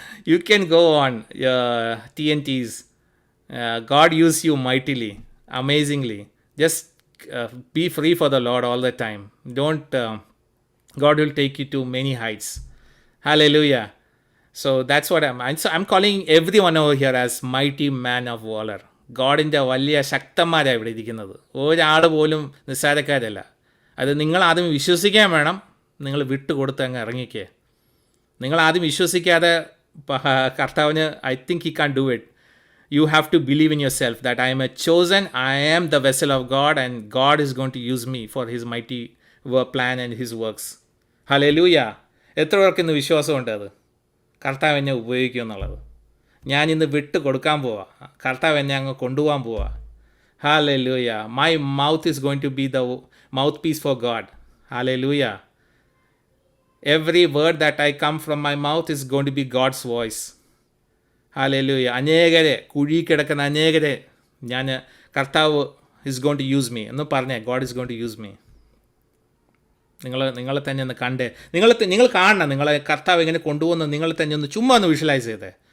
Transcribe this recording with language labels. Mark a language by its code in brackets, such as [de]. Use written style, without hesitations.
[en] You can go on, TNTs. God use you mightily, amazingly. Just be free for the Lord all the time. Don't God will take you to many heights. Hallelujah. So that's what I'm calling everyone over here as mighty man of valor. [ml] ഗോഡിൻ്റെ വലിയ ശക്തന്മാരാണ് ഇവിടെ ഇരിക്കുന്നത്. ഒരാൾ പോലും നിസ്സാരക്കാരല്ല. അത് നിങ്ങൾ ആദ്യം വിശ്വസിക്കാൻ വേണം. നിങ്ങൾ വിട്ടുകൊടുത്ത് അങ്ങ് ഇറങ്ങിക്കേ. നിങ്ങൾ ആദ്യം വിശ്വസിക്കാതെ കർത്താവിന് [en] I think he can do it. You have to believe in yourself that I am a chosen, I am the vessel of God, and God is going to use me for his mighty plan and his works. Hallelujah. [ml] എത്ര പേർക്ക് ഇന്ന് വിശ്വാസമുണ്ട് അത് കർത്താവ് എന്നെ ഉപയോഗിക്കും എന്നുള്ളത്? ഞാനിന്ന് വിട്ട് കൊടുക്കാൻ പോവാ. കർത്താവ് എന്നെ അങ്ങ് കൊണ്ടുപോകാൻ പോവാ. Hallelujah. [en] My mouth is going to be the mouthpiece for God. Hallelujah. Every word that I come from my mouth is going to be God's voice. [ml] Hallelujah. അനേകരെ കുഴി കിടക്കുന്ന അനേകരെ ഞാൻ കർത്താവ് [en] is going to use me [ml] എന്ന് പറഞ്ഞേ. [en] God is going to use me. [ml] നിങ്ങളെ തന്നെ ഒന്ന് കണ്ടേ. നിങ്ങൾ കാണണം നിങ്ങളെ കർത്താവ് എങ്ങനെ കൊണ്ടുപോകുന്നത്. നിങ്ങൾ തന്നെ ഒന്ന് ചുമ്മാ ഒന്ന് വിഷ്വലൈസ് ചെയ്തേ.